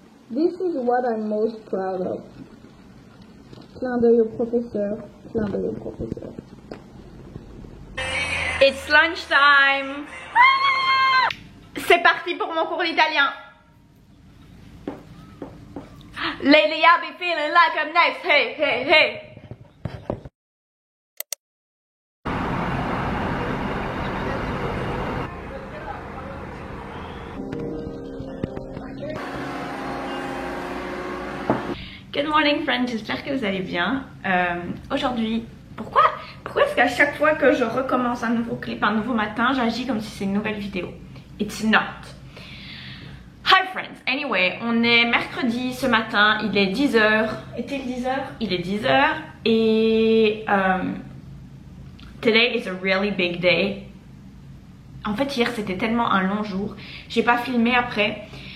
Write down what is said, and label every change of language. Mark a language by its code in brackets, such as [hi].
[en] This is what I'm most proud of. [fr] Clin d'œil au professeur, clin d'œil au professeur. [en] It's lunchtime. [fr] C'est parti pour mon cours d'italien. [en] Lately I've been feeling like I'm next. Hey, hey, hey. Good morning friends, [fr] j'espère que vous allez bien. Aujourd'hui, pourquoi est-ce qu'à chaque fois que je recommence un nouveau clip, un nouveau matin, j'agis comme si c'est une nouvelle vidéo? [en] It's not. Hi friends, anyway, [fr] on est mercredi ce matin, il est 10h. Est-il 10h? Il est 10h et [en] today is a really big day. [fr] En fait hier c'était tellement un long jour, j'ai pas filmé après.